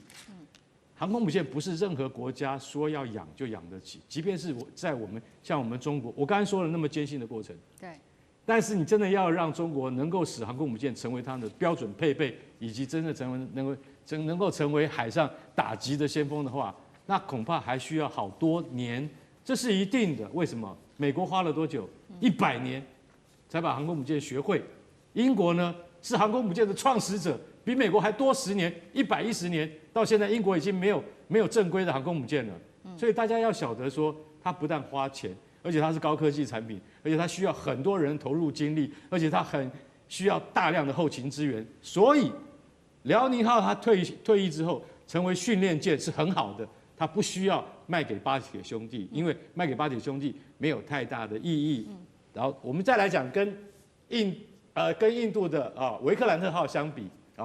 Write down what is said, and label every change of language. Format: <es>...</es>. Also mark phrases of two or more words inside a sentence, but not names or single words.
<zh>航空母艦不是任何國家說要養就養得起，即便是在像我們中國，我剛才說了那麼艱辛的過程，對。但是你真的要讓中國能夠使航空母艦成為它的標準配備，以及真的能夠成為海上打擊的先鋒的話，那恐怕還需要好多年，這是一定的。為什麼？美國花了多久？100年才把航空母艦學會。英國呢是航空母艦的創始者，比美國還多10年，110年。到現在，英國已經沒有正規的航空母艦了。所以大家要曉得說，它不但花錢，而且它是高科技產品，而且它需要很多人投入精力，而且它很需要大量的後勤支援。所以，遼寧號它退役之後成為訓練艦是很好的，它不需要賣給巴鐵兄弟，因為賣給巴鐵兄弟沒有太大的意義。然後我們再來講跟印度的維克蘭特號相比啊。</zh>